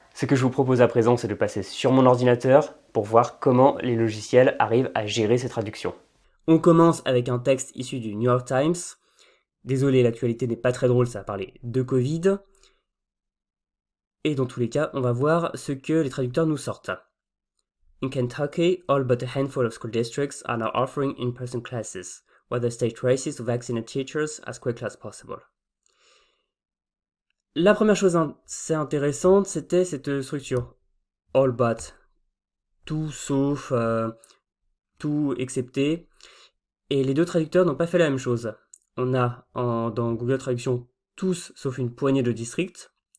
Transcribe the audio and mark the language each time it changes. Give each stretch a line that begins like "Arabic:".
French: Ce que je vous propose à présent, c'est de passer sur mon ordinateur pour voir comment les logiciels arrivent à gérer ces traductions. On commence avec un texte issu du New York Times. Désolé, l'actualité n'est pas très drôle, ça va parler de Covid. Et dans tous les cas, on va voir ce que les traducteurs nous sortent.
English: In Kentucky, all but a handful of school districts are now offering in-person classes, while the state races to vaccinate teachers as quickly as possible.
French: La première chose assez intéressante, c'était cette structure. All but. Tout sauf, tout excepté. Et les deux traducteurs n'ont pas fait la même chose. On a dans Google Traduction tous sauf une poignée de districts.